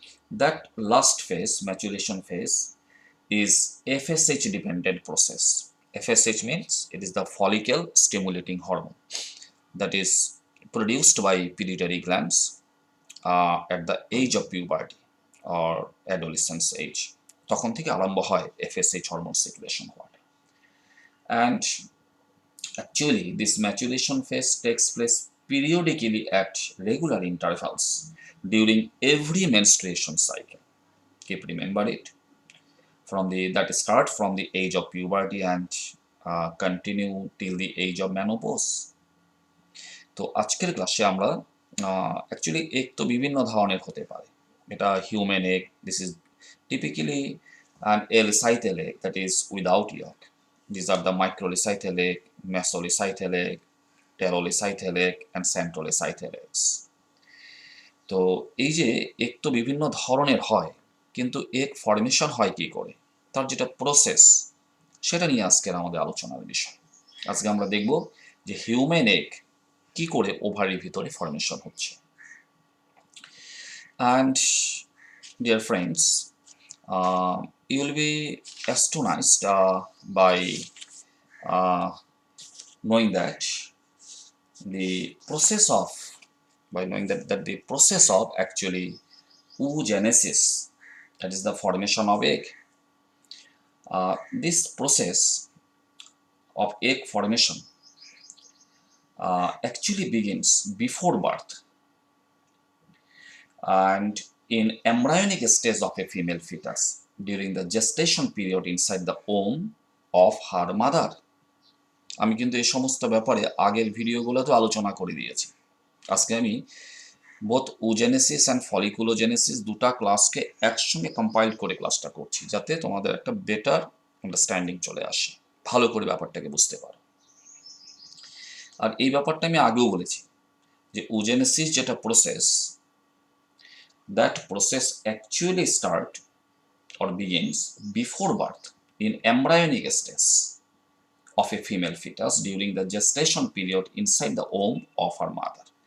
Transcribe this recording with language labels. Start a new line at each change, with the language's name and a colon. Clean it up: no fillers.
English: That last phase, maturation phase, is FSH dependent process. FSH means it is the follicle stimulating hormone that is produced by pituitary glands at the age of puberty or adolescence age.
Bangla: তখন থেকে আরম্ভ হয় FSH hormone secretion হওয়াটা.
English: And actually this maturation phase takes place periodically at regular intervals during every menstruation cycle. Keep remember it. That start from the age of puberty and continue till the age of menopause.
Bangla: তো আজকের ক্লাসে আমরা actually egg তো বিভিন্ন ধরনের হতে পারে। এটা
English: Human egg, this is typically an L-cythal egg that is without yolk. These are the microlycythal egg, mesolycythal egg, pterolycythal egg and centrolycythal eggs.
Bangla: তো এই যে এগ তো বিভিন্ন ধরনের হয়, কিন্তু এগ ফর্মেশন হয় কি করে, তার যেটা প্রসেস, সেটা নিয়ে আজকের আমাদের আলোচনার বিষয়। আজকে আমরা দেখব যে হিউম্যান এগ কি করে ওভারির ভিতরে ফর্মেশন হচ্ছে।
English: And dear friends, you will be astonished by knowing that the process of the process of actually oogenesis, that is the formation of egg, this process of egg formation actually begins before birth and in embryonic stage of a female fetus during the gestation period inside the womb of her mother.
Bangla: আমি কিন্তু এই সমস্ত ব্যাপারে আগের ভিডিওগুলোতে আলোচনা করে দিয়েছি। আজকে আমি
English: both oogenesis and folliculogenesis
Bangla: দুটা ক্লাসকে একসঙ্গে কম্পাইল করে ক্লাসটা করছি, যাতে তোমাদের একটা বেটার আন্ডারস্ট্যান্ডিং চলে আসে, ভালো করে ব্যাপারটাকে বুঝতে পারো। আর এই ব্যাপারটা আমি আগেও বলেছি যে oogenesis যেটা process,
English: that process actually start or begins before birth in embryonic stage of a female fetus during the gestation period inside the womb of her mother.